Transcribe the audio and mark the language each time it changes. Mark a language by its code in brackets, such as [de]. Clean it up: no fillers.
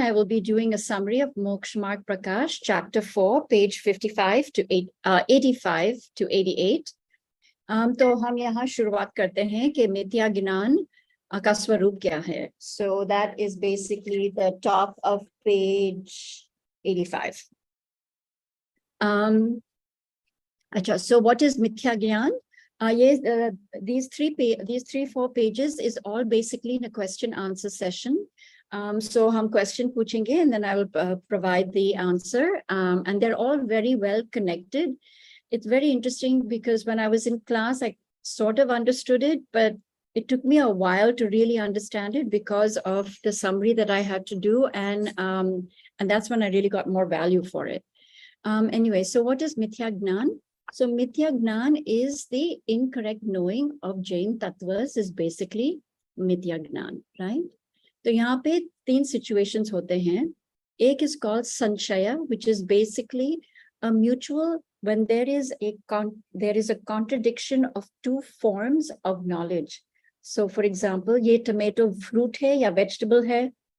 [en] I will be doing a summary of Moksh Marg Prakash, chapter 4, page 55 to 85 to 88. [hi] तो हम यहाँ शुरुआत करते हैं कि मिथ्या ज्ञान का स्वरूप क्या है. [en] So that is basically the top of page 85. So what is mithya gyan? Yes, these 4 pages is all basically in a question answer session. So [hi] hum [en] question [hi] पूछेंगे [en] and then I will provide the answer. And they're all very well connected. It's very interesting because when I was in class, I sort of understood it, but it took me a while to really understand it because of the summary that I had to do. And that's when I really got more value for it. Anyway, so what is mithya gnan? So mithya gnan is the incorrect knowing of Jain tattvas is basically mithya gnan, right? [hi] So यहाँ पे 3 situations होते हैं. एक [en] is called sanshaya, which is basically a mutual when there is a contradiction of 2 forms of knowledge. So for example, [hi] ये [en] tomato fruit [hi] है या [en] vegetable [hi] है?